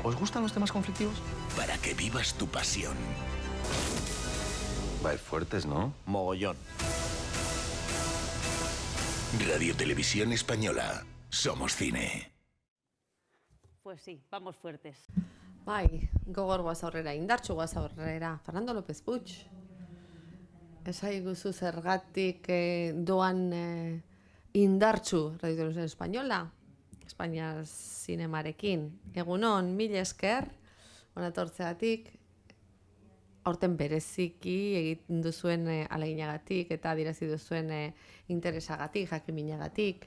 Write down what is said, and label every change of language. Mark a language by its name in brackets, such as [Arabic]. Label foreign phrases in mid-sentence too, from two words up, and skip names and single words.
[Spanish] ¿Os gustan los temas conflictivos? Para que vivas tu pasión. Vais fuertes, ¿no? Mogollón. Radio Televisión Española. Somos cine. Pues sí, vamos fuertes. [Basque] Bai, gogor goaz aurrera, indartsu goaz aurrera. Fernando López Puig. Esaiguzu zergatik doan indartsu Radio Televisión Española, Espainiar zinemarekin. Egunon, mil esker, onatortzeatik, aurten bereziki egiten duzuen aleginagatik eta adierazi duzuen interesagatik, jakiminagatik.